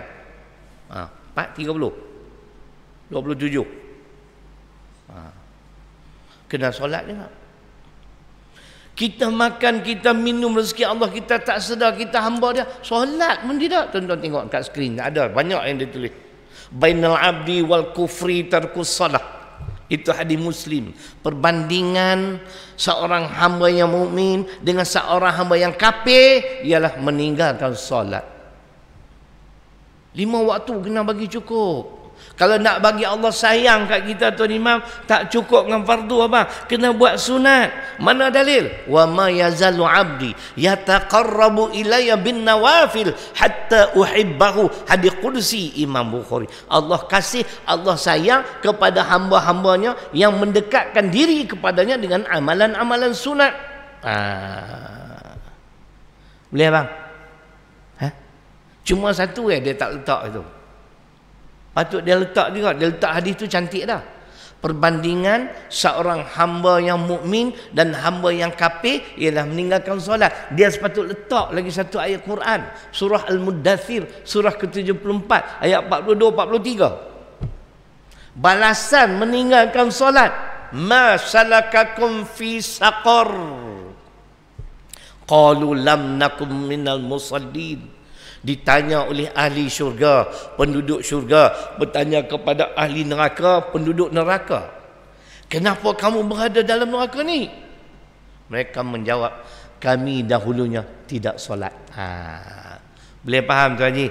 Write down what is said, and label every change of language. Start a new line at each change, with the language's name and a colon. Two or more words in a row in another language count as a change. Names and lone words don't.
Malay: 4.30 27 kena solat juga. Kita makan, kita minum rezeki Allah, kita tak sedar kita hamba dia. Solat pun tidak. Tuan-tuan tengok kat skrin ada banyak yang ditulis.
Arabic: بين العبد والكفر ترك الصلاة.
Malay: Itu hadis Muslim. Perbandingan seorang hamba yang mukmin dengan seorang hamba yang kafir ialah meninggalkan solat. 5 waktu kena bagi cukup. Kalau nak bagi Allah sayang kat kita tuan Imam, tak cukup dengan fardu apa? Kena buat sunat. Mana dalil?
Arabic: وما يزال عبدي يتقرب إلي بالنوافل حتى أحبه.
Malay: Hadis qudsi Imam Bukhari. Allah kasih, Allah sayang kepada hamba-hambanya yang mendekatkan diri kepadanya dengan amalan-amalan sunat. Boleh bang? Cuma satu dia tak letak itu. Patut dia letak juga. Dia letak hadis tu cantik dah. Perbandingan seorang hamba yang mukmin dan hamba yang kafir ialah meninggalkan solat. Dia sepatut letak lagi satu ayat Quran, surah Al-Muddathir, surah ke-74 ayat 42-43. Balasan meninggalkan solat.
Arabic: ما سلككم في سقر? قالوا لم نك من المصلين.
Malay: Ditanya oleh ahli syurga, penduduk syurga bertanya kepada ahli neraka, penduduk neraka, kenapa kamu berada dalam neraka ni? Mereka menjawab, kami dahulunya tidak solat. Boleh faham Tuan Haji?